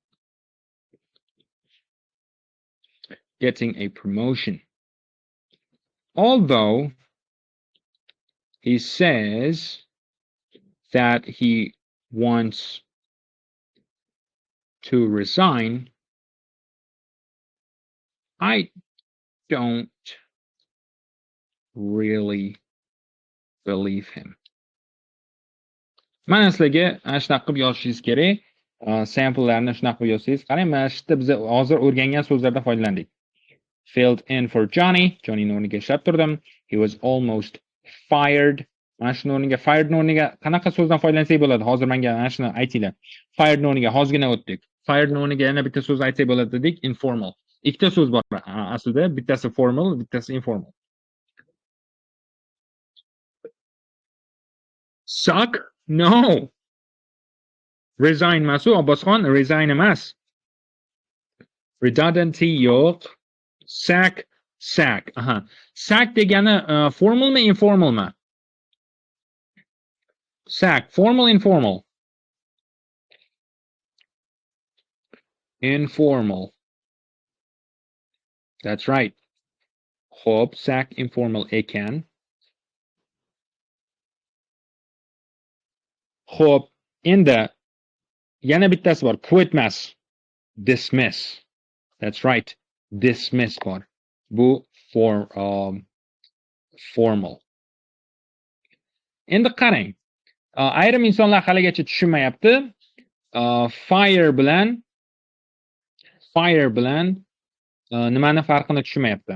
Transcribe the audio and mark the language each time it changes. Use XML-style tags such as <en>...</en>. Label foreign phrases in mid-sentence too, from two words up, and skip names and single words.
<en>Although he says that he wants to resign, I don't really believe him.</en> <uz>Mana sizlarga shunaqa qilib yozishingiz kerak. Samplelarni shunaqa qilib yozsangiz, qarang, mana shu yerda biz hozir o'rgangan so'zlardan foydalandik.</uz> <en>Filled in for Johnny.</en> <uz>Johnny'ning o'rniga ishlab turdim.</uz> <en>He was almost fired.</en> <uz>Mana shuni o'rniga fired o'rniga qanaqa so'zdan foydalansak bo'ladi? Hozir menga mana shuni aytinglar. Fired o'rniga hozirgina o'tdik. Fired o'rniga yana bitta so'z aytsak bo'ladi dedik, informal. Ikkita so'z bor aslida, bittasi formal, bittasi informal.</uz> <en>Suck? No.</en> <uz>Resign masu, Abbosxon, resign emas. Redundancy yo'q. Sack. Aha. Sack degani formalmi, informalmi? Sack, formal, informal. Informal.</uz> <en>That's right.</en> <uz>Xo'p, sack informal ekan. Xo'p, endi yana bittasi bor. Quit emas.</uz> <en>Dismiss. That's right.</en> <uz>Dismiss bor. Bu formal. Endi qarang. Ayrim insonlar haligacha tushunmayapti. Fire bilan nimani farqini tushunmayapti.</uz>